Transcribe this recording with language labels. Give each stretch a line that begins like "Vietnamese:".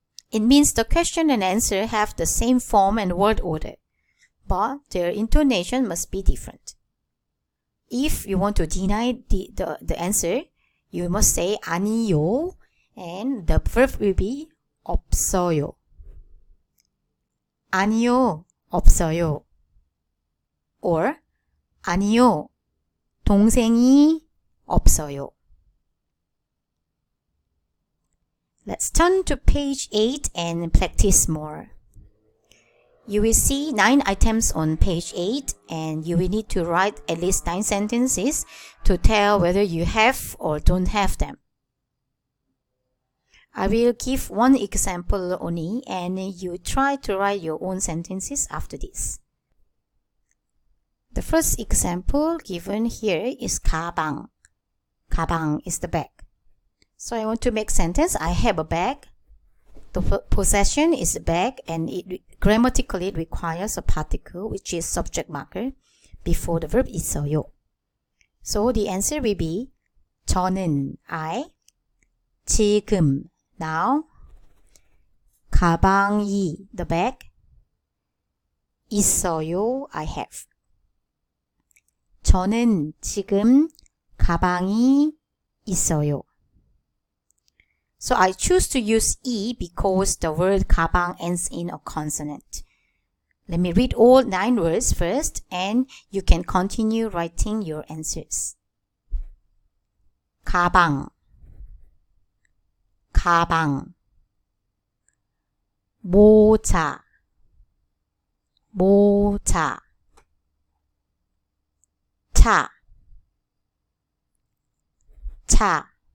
English: It means the question and answer have the same form and word order, but their intonation must be different. If you want to deny the answer, you must say 아니요, and the verb will be 없어요.
Korean: 아니요, 없어요. Or 아니요, 동생이 없어요.
English: Let's turn to page 8 and practice more. You will see 9 items on page 8 and you will need to write at least 9 sentences to tell whether you have or don't have them. I will give one example only and you try to write your own sentences after this. The first example given here is 가방. 가방 is the bag. So I want to make sentence, I have a bag. The possession is a bag and grammatically it requires a particle which is subject marker before the verb 있어요. So the answer will be 저는 I, 지금 now, 가방이 the bag, 있어요 I have.
Korean: 저는 지금 가방이 있어요.
English: So I choose to use E because the word 가방 ends in a consonant. Let me read all 9 words first and you can continue writing your answers.
Korean: 가방, 가방, 모자, 모자, 차, 차,